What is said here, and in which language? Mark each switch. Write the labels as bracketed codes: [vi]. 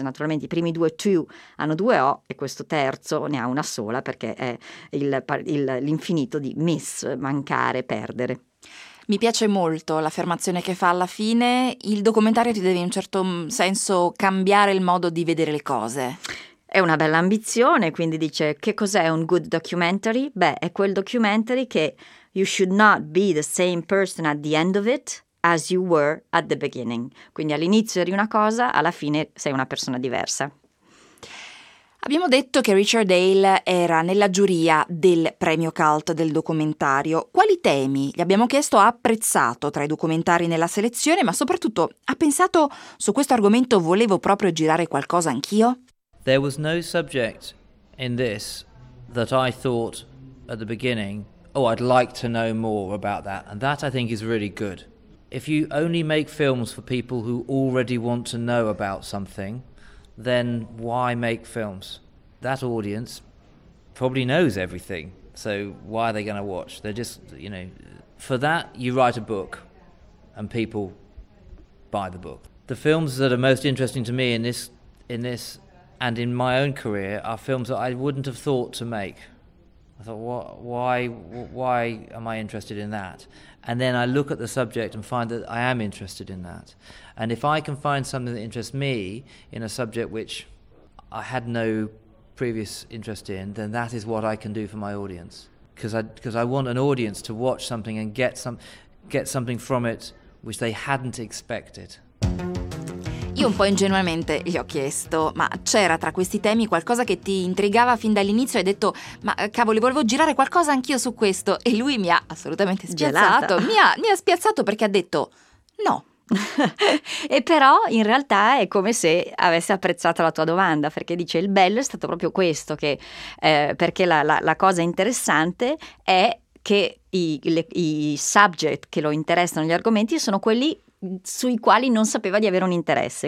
[it] Naturalmente i primi due too hanno due O e questo terzo ne ha una sola perché è l'infinito di miss, mancare, perdere. Mi piace molto l'affermazione che fa alla fine, il documentario ti deve in un certo senso cambiare il modo di vedere le cose. È una bella ambizione, quindi dice che cos'è un good documentary? Beh, è quel documentary che [en] you should not be the same person at the end of it as you were at the beginning. [it] Quindi all'inizio eri una cosa, alla fine sei una persona diversa. Abbiamo detto che Richard Dale era nella giuria del premio Cult del documentario. Quali temi, gli abbiamo chiesto, ha apprezzato tra i documentari nella selezione, ma soprattutto ha pensato su questo argomento, volevo proprio girare qualcosa anch'io? [en] There was no subject in this that I thought at the beginning, oh, I'd like to know more about that. And that I think is really good. If you only make films for people who already want to know about something, then why make films? That audience probably knows everything, so why are they going to watch? They're just, you know, for that you write a book and people buy the book. The films that are most interesting to me in this and in my own career are films that I wouldn't have thought to make. I thought, why am I interested in that? And then I look at the subject and find that I am interested in that. And if I can find something that interests me in a subject which I had no previous interest in, then that is what I can do for my audience. Because I want an audience to watch something and get something from it which they hadn't expected. [it] Io un po' ingenuamente gli ho chiesto, ma c'era tra questi temi qualcosa che ti intrigava fin dall'inizio? E hai detto, ma cavolo, volevo girare qualcosa anch'io su questo. E lui mi ha assolutamente spiazzato. Mi ha spiazzato perché ha detto, no. E però in realtà è come se avesse apprezzato la tua domanda, perché dice il bello è stato proprio questo, che perché la cosa interessante è che i subject che lo interessano, gli argomenti, sono quelli sui quali non sapeva di avere un interesse.